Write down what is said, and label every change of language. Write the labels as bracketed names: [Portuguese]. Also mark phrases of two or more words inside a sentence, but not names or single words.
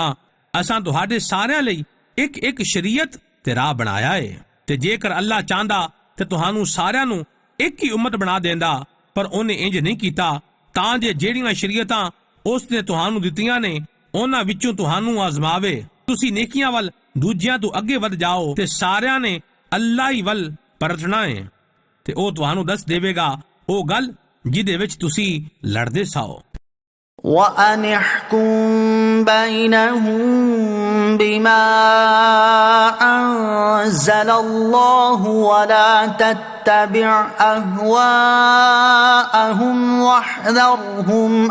[Punjabi] ਅਸਾਂ ਤੁਹਾਡੇ ਸਾਰਿਆਂ ਲਈ ਇੱਕ ਇੱਕ ਸ਼ਰੀਅਤ ਤੇ ਰਾਹ ਬਣਾਇਆ ਹੈ ਤੇ ਜੇਕਰ ਅੱਲਾਹ ਚਾਹੁੰਦਾ ਤੇ ਤੁਹਾਨੂੰ ਸਾਰਿਆਂ ਨੂੰ ਇੱਕ ਹੀ ਉਮਤ ਬਣਾ ਦਿੰਦਾ, ਪਰ ਉਹਨੇ ਇੰਜ ਨਹੀਂ ਕੀਤਾ ਤਾਂ ਜੇ ਜਿਹੜੀਆਂ ਸ਼ਰੀਅਤਾਂ ਉਸ ਨੇ ਤੁਹਾਨੂੰ ਦਿੱਤੀਆਂ ਨੇ ਉਹਨਾਂ ਵਿੱਚੋਂ ਤੁਹਾਨੂੰ ਆਜ਼ਮਾਵੇ। ਤੁਸੀਂ ਨੇਕੀਆਂ ਵੱਲ ਦੂਜਿਆਂ ਤੋਂ ਅੱਗੇ ਵੱਧ ਜਾਓ ਤੇ ਸਾਰਿਆਂ ਨੇ ਅੱਲਾਹ ਹੀ ਵੱਲ ਪਰਤਣਾ ਹੈ ਤੇ ਉਹ ਤੁਹਾਨੂੰ ਦੱਸ ਦੇਵੇਗਾ ਉਹ ਗੱਲ ਜਿਹਦੇ ਵਿੱਚ ਤੁਸੀਂ ਲੜਦੇ ਸਾਓ। [Arabic] وَأَنِ احْكُم بَيْنَهُم بِمَا أَنزَلَ اللَّهُ وَلَا تَتَّبِعْ أَهْوَاءَهُمْ وَاحْذَرْهُمْ